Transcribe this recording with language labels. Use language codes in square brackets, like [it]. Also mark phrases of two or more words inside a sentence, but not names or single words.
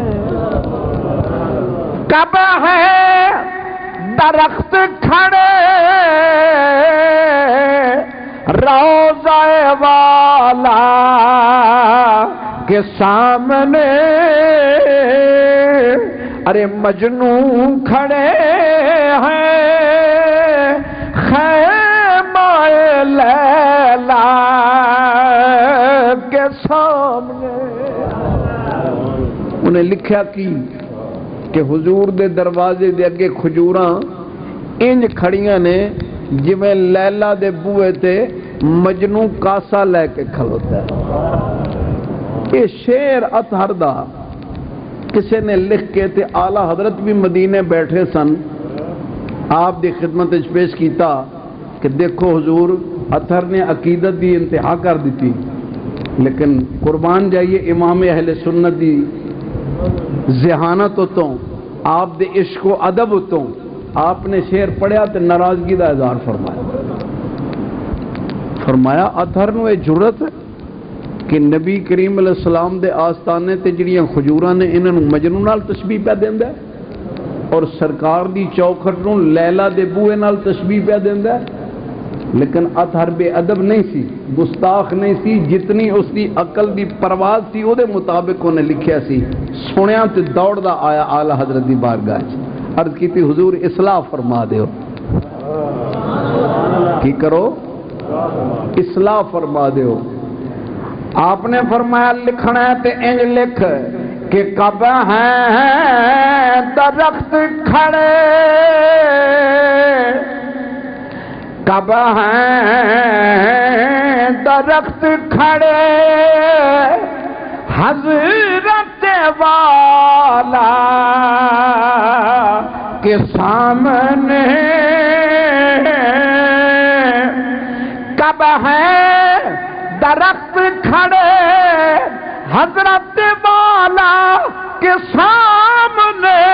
[ur] کب ہیں درخت کھڑے روضہ والا کے سامنے، ارے مجنو کھڑے ہیں خیمہ لیلا کے سامنے۔ [pa] انہیں لکھیا کی کہ حضور دے دروازے دے اگے کھجوراں انج کھڑیاں نے جویں لیلا دے بوئے تے مجنو کاسا لے کے کھلوتا ہے۔ یہ شعر اطہر دا کسی نے لکھ کے تے اعلی حضرت بھی مدینے بیٹھے سن، آپ دی خدمت پیش کیتا کہ دیکھو حضور اطہر نے عقیدت دی انتہا کر دیتی، لیکن قربان جائیے امام اہل سنت دی ذہانت ہوتوں آپ دے عشق و ادب ہوتوں آپ نے شعر پڑھیا تے ناراضگی دا اظہار فرمایا اطہر نو یہ جرت کہ نبی کریم علیہ السلام دے آستانے تے جڑیاں کھجوراں نے انہاں نوں مجنو نال تشبیہ پہ دیندا ہے اور سرکار دی چوکھٹ نوں لیلا دے بوئے نال تشبیہ پہ دیندا ہے، لیکن اطہر بے ادب نہیں سی، گستاخ نہیں سی، جتنی اس دی عقل دی پرواز سی او دے مطابق انہیں لکھیا سی، سنیا تے دوڑدا آیا اعلی حضرت دی بارگاہ وچ، عرض کیتی حضور اصلاح فرما دیو، کی کرو اصلاح فرما دیو۔ آپ نے فرمایا لکھنا ہے تے انج لکھ کہ [ur] کب ہیں درخت کھڑے، کب ہیں درخت کھڑے حضرت والا کے سامنے، کب ہیں درخت کھڑے حضرت والا کے سامنے،